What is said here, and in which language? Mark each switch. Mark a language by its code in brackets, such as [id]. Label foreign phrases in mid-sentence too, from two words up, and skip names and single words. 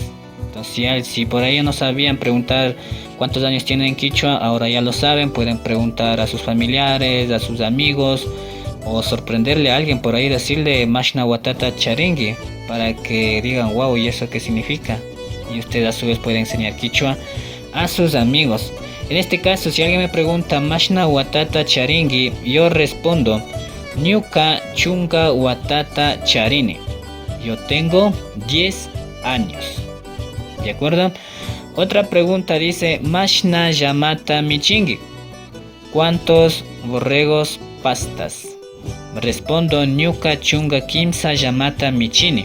[es] Entonces si por ahí no sabían preguntar cuántos años tienen en quichua, ahora ya lo saben, pueden preguntar a sus familiares, a sus amigos, o sorprenderle a alguien por ahí, decirle [qu] Mashna Watata Charingue, [es] para que digan wow, ¿y eso qué significa? Y usted a su vez puede enseñar quichua a sus amigos. En este caso, si alguien me pregunta [qu] Mashna Watata Charingi, [es] yo respondo [qu] Ñuka Chunga Watata Charini. [es] Yo tengo 10 años. ¿De acuerdo? Otra pregunta dice [qu] Mashna Yamata Michingi. [es] ¿Cuántos borregos pastas? [qu] Respondo Ñuka Chunga Kimsa Yamata Michini.